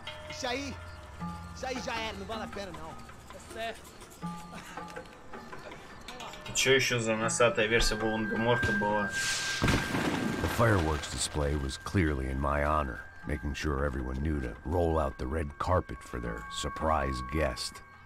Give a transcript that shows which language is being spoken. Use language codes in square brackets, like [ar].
[pt] Isso aí já era, não vale a pena não. Tá certo. [ru] Чё еще за носатая версия Волан-де-Морта была? [en] The fireworks display was clearly in my honor, making sure everyone knew to roll out the red carpet for their surprise guest.